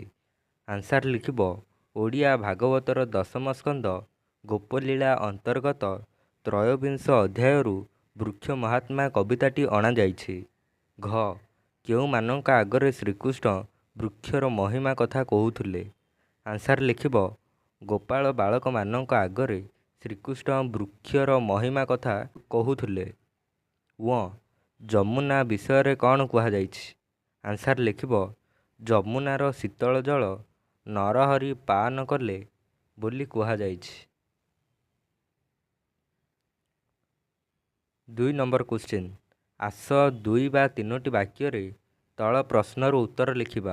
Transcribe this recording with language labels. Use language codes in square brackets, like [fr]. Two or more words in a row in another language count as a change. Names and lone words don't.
[or] ଆନ୍ସର ଲେଖିବ ଓଡ଼ିଆ ଭାଗବତର ଦଶମ ସ୍କନ୍ଦ ଗୋପଲୀଳା ଅନ୍ତର୍ଗତ ତ୍ରୟୋବିଂଶ ଅଧ୍ୟାୟରୁ ବୃକ୍ଷ ମହାତ୍ମା କବିତାଟି ଅଣାଯାଇଛି। ଘ କେଉଁମାନଙ୍କ ଆଗରେ ଶ୍ରୀକୃଷ୍ଣ ବୃକ୍ଷର ମହିମା କଥା କହୁଥିଲେ? ଆନ୍ସର ଲେଖିବ ଗୋପାଳ ବାଳକ ମାନଙ୍କ ଆଗରେ ଶ୍ରୀକୃଷ୍ଣ ବୃକ୍ଷର ମହିମା କଥା କହୁଥିଲେ। व ଯମୁନା ବିଷୟରେ କ'ଣ କୁହାଯାଇଛି? ଆନ୍ସର୍ ଲେଖିବ ଯମୁନାର ଶୀତଳ ଜଳ ନରହରି ପାନ କଲେ ବୋଲି କୁହାଯାଇଛି। 2 ନମ୍ବର କ୍ୱେଶ୍ଚିନ୍, ଆସ 2 ବା 3ଟି ବାକ୍ୟରେ ତଳ ପ୍ରଶ୍ନର ଉତ୍ତର ଲେଖିବା।